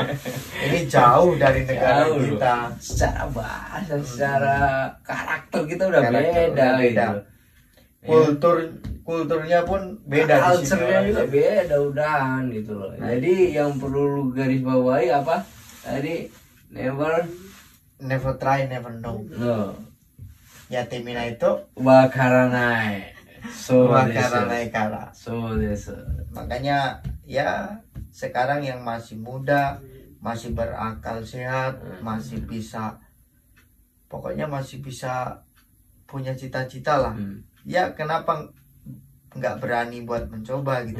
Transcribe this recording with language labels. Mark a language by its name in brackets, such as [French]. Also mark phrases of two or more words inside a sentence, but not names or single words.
[Indonesian] Ini jauh dari negara kita. Secara bahasa, secara karakter kita udah beda. Kulturnya pun beda. Culture-nya juga beda udahan gitu loh. Jadi yang perlu lu garis bawahi apa? Tadi never [English] try, never know. [Indonesian] Ya timina itu wakaranai. [Japanese] 分からないから. [Indonesian] Makanya ya sekarang yang masih muda, masih berakal sehat, masih bisa, pokoknya masih bisa punya cita-cita lah. Ya kenapa nggak berani buat mencoba gitu?